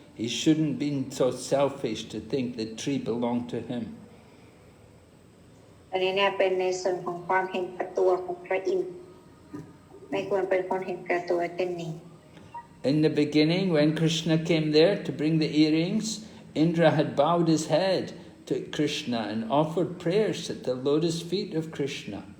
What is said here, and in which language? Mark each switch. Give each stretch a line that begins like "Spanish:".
English: He shouldn't been so selfish to think the tree belonged to him.
Thai: อันนี้เนี่ยเป็นในส่วนของความเห็นแก่ตัวของพระอินทร์ไม่ควรเป็นคนเห็นแก่ตัวเช่นนี้
English: In the beginning, when Krishna came there to bring the earrings, Indra had bowed his head to Krishna and offered prayers at the lotus feet of Krishna.